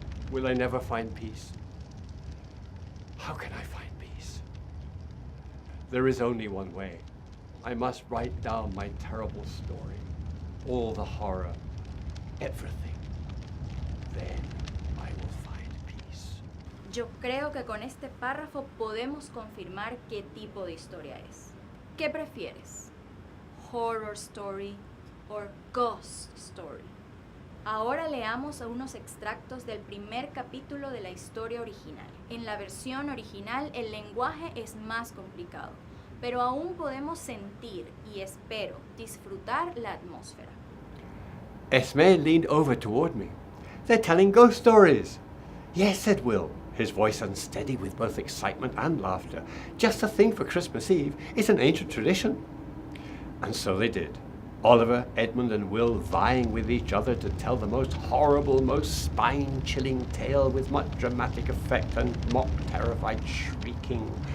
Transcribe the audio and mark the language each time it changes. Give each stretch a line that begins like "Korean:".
English: Will I never find peace? How can I find peace? There is only one way. I must write down my terrible story, all the horror, everything. Then I will find peace.
Spanish: Yo creo que con este párrafo podemos confirmar qué tipo de historia es. ¿Qué prefieres?
English: ¿Horror story o ghost story?
Spanish: Ahora leamos unos extractos del primer capítulo de la historia original. En la versión original el lenguaje es más complicado, pero aún podemos sentir y espero disfrutar la atmósfera.
English: Esme leaned over toward me. "They're telling ghost stories." "Yes," said Will, his voice unsteady with both excitement and laughter. "Just the thing for Christmas Eve. It's an ancient tradition." And so they did. Oliver, Edmund, and Will vying with each other to tell the most horrible, most spine-chilling tale with much dramatic effect and mock terrified shrieking.